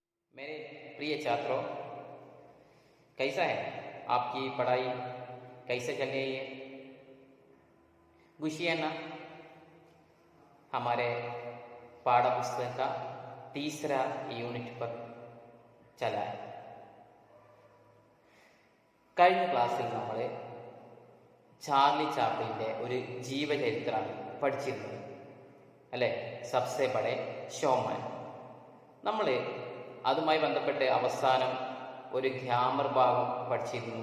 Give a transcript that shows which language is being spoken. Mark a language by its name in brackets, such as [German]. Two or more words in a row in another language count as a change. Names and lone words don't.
[Hindi] मेरे प्रिय छात्रों, कैसा है आपकी पढ़ाई? कैसे चल रही है? खुशी है ना? हमारे पाഠ पुस्तक का तीसरा യൂണിറ്റ് पर चला है. [Malayalam] കഴിഞ്ഞ ക്ലാസ്സിൽ നമ്മൾ ചാർലി ചാപ്ലിൻ്റെ ഒരു ജീവചരിത്രമാണ് പഠിച്ചിരുന്നത് അല്ലേ? സബ്സെ ബഡേ ഷോമാൻ. നമ്മൾ അതുമായി ബന്ധപ്പെട്ട് അവസാനം ഒരു ഗ്രാമർ ഭാഗം പഠിച്ചിരുന്നു.